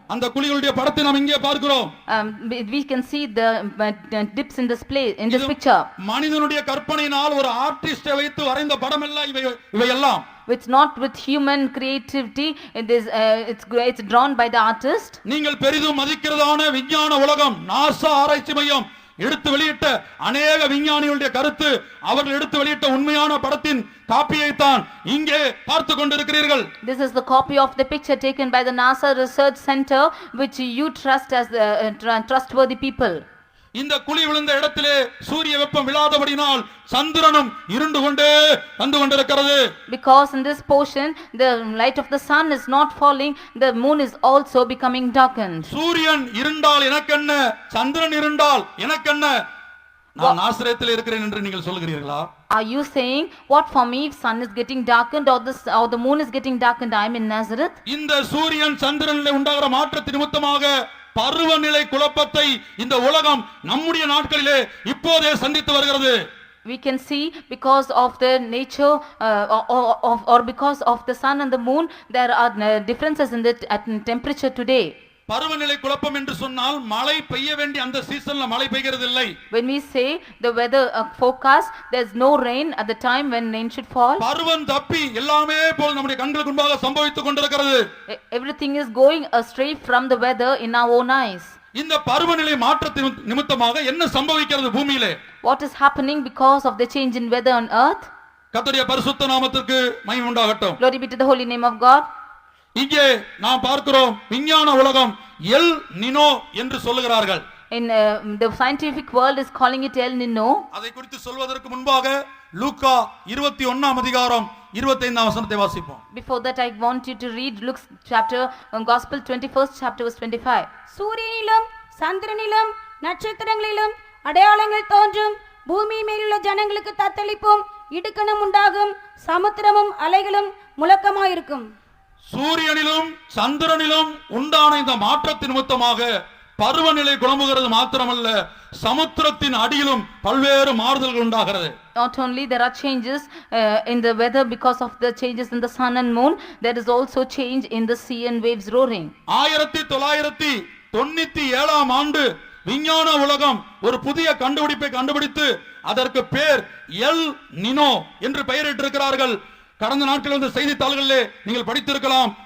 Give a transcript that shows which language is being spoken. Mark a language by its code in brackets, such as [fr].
[ta] அந்த குழிகளுடைய படத்தை நாம் இங்கே பார்க்கிறோம். [en] We can see the dips in this place, in this picture. [ta] மனிதனுடைய கற்பனையினால் ஒரு ஆர்டிஸ்டை வைத்து வரைந்த படம் எல்லாம் இவையெல்லாம். [en] It's not with human creativity, it's drawn by the artist. [ta] நீங்கள் பெரிதும் மதிக்கிறதான விஞ்ஞான உலகம், நாசா ஆராய்ச்சி மையம் எடுத்து வெளியிட்ட அநேக விஞ்ஞானிகளுடைய கருத்து, அவர்கள் எடுத்து வெளியிட்ட உண்மையான படத்தின் காப்பியை தான் இங்கே பார்த்து கொண்டிருக்கிறீர்கள். [en] This is the copy of the picture taken by the NASA Research Center, which you trust as the trustworthy people. [ta] இந்த குழி விழுந்த இடத்திலே சூரிய வெப்பம் விழாதபடினால் சந்திரனும் இருண்டு கொண்டே வந்து கொண்டிருக்கிறது. [en] Because in this portion the light of the sun is not falling, the moon is also becoming darkened. [ta] சூரியன் இருண்டால் எனக்கென்ன, சந்திரன் இருண்டால் எனக்கென்ன, நான் நாசரேத்தில் இருக்கிறேன் என்று நீங்கள் சொல்கிறீர்களா? [en] Are you saying, what for me if sun is getting darkened or the moon is getting darkened, I am in Nazareth? [ta] இந்த சூரியன் சந்திரனிலே உண்டாகிற மாற்றத்தின் நிமித்தமாக பருவநிலை குழப்பத்தை இந்த உலகம் நம்முடைய நாட்களிலே இப்போதே சந்தித்து வருகிறது. [en] We can see because of the nature or because of the sun and the moon, there are differences in the temperature today. [ta] பருவநிலை குழப்பம் என்று சொன்னால் மழை பெய்ய வேண்டிய அந்த சீசன்ல மழை பெய்கிறது இல்லை. [en] When we say the weather forecast, there's no rain at the time when rain should fall. [ta] பருவம் தப்பி எல்லாமே போல் நம்முடைய கண்களுக்கு முன்பாக சம்பவித்துக் கொண்டிருக்கிறது. [en] Everything is going astray from the weather in our own eyes. [ta] இந்த பருவநிலை மாற்றத்தின் நிமித்தமாக என்ன சம்பவிக்கிறது பூமியிலே? [en] What is happening because of the change in weather on earth? [ta] கர்த்தருடைய பரிசுத்த நாமத்திற்கு மகிமை உண்டாகட்டும். [en] Glory be to the holy name of God. [ta] இங்கே நாம் பார்க்கிறோம் விஞ்ஞான உலகம் எல் நினோ என்று சொல்லுகிறார்கள். [en] In the scientific world is calling it El Nino. [ta] அதை குறித்து சொல்வதற்கு முன்பாக லூக்கா 21ஆம் அதிகாரம் 25ஆம் வசனத்தை வாசிப்போம். [en] Before that I want you to read Luke's chapter, Gospel 21st chapter verse 25. [ta] சூரியனிலும் சந்திரனிலும் நட்சத்திரங்களிலும் அடையாளங்கள் தோன்றும், பூமி மேலுள்ள ஜனங்களுக்கு தத்தளிப்பும் இடுக்கணும் உண்டாகும், சமுத்திரமும் அலைகளும் முழக்கமாயிருக்கும். சூரியனிலும் சந்திரனிலும் உண்டான இந்த மாற்றத்தின் நிமித்தமாக பருவநிலை குழம்புகிறது மாத்திரமல்ல, சமுத்திரத்தின் அடியிலும் பல்வேறு மாறுதல்கள் உண்டாகிறது. [en] Not only there are changes in the weather because of the changes in the sun and moon, there is also change in the sea and waves roaring. [ta] 1997ஆம் ஆண்டு விஞ்ஞான உலகம் ஒரு புதிய கண்டுபிடிப்பை கண்டுபிடித்து அதற்கு பேர் எல் நினோ என்று பெயரிட்டிருக்கிறார்கள். கடந்த நாட்களில் வந்த செய்தித்தாள்களிலே நீங்கள் படித்திருக்கலாம்.